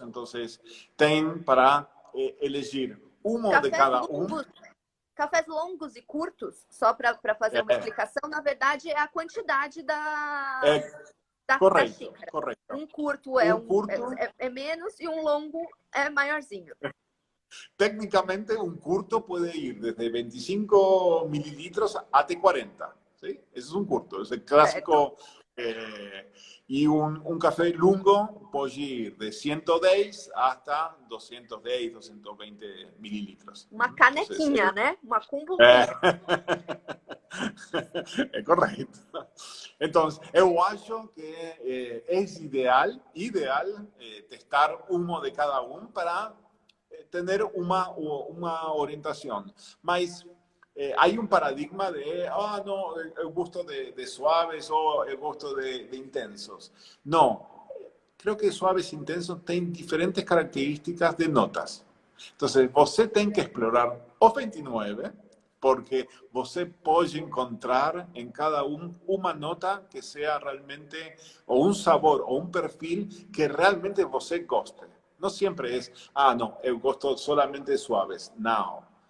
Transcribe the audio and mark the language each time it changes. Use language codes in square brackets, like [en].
[es] Entonces, ten para elegir uno de cada um. [pt] Cafés longos e curtos, só para fazer uma explicação, na verdade é a quantidade da xícara. [es] Correcto. [pt] Um curto é menos e um longo é maiorzinho. [es] Técnicamente, un curto puede ir desde 25 mililitros hasta 40. ¿Sí? Ese es un curto, es el clásico. Y un café lungo puede ir de 110 hasta 210, 220 mililitros. [pt] Uma canequinha, entonces, né? Uma cumbuquinha. É correto. [es] Entonces, [pt] eu acho que [es] es ideal testar uno de cada uno para tener una orientación. Mas hay un paradigma de, no, el gusto de suaves o el gusto de intensos. No, creo que suaves e intensos tienen diferentes características de notas. Entonces, [pt] você tem que explorar os 29, porque você pode encontrar [es] en cada una nota que sea realmente, o un sabor, o un perfil que realmente você goste. No siempre es, no, [pt] eu gosto [es] solamente suaves. No.